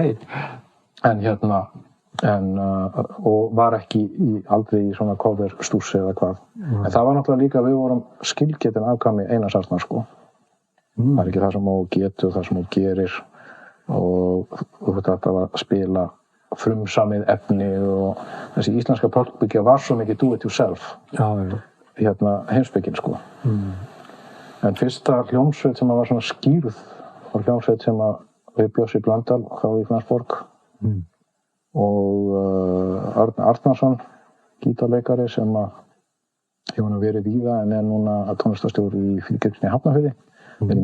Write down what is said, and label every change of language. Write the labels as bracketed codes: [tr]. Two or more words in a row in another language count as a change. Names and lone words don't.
[is] En og var ekki aldrei í svona coverstússi eða hvað. En það var náttúrulega líka að við vorum skilgetin afkvæmi Einars Arnar, sko. Það ekki það sem þú getur og það sem þú gerir og þetta var að spila frumsamið efni og þessi íslenska pálkbyggja var svo mikið [en] do it yourself. [is] Heimspekin, sko. En fyrsta hljómsveit sem var svona skýrð var hljómsveit sem við Bjössi Blöndal þá í Flensborg. Og Árni Arnarsson, gítarleikari sem hefur verið víða en núna tónlistarstjóri í Fríkirkjunni í Hafnarfirði.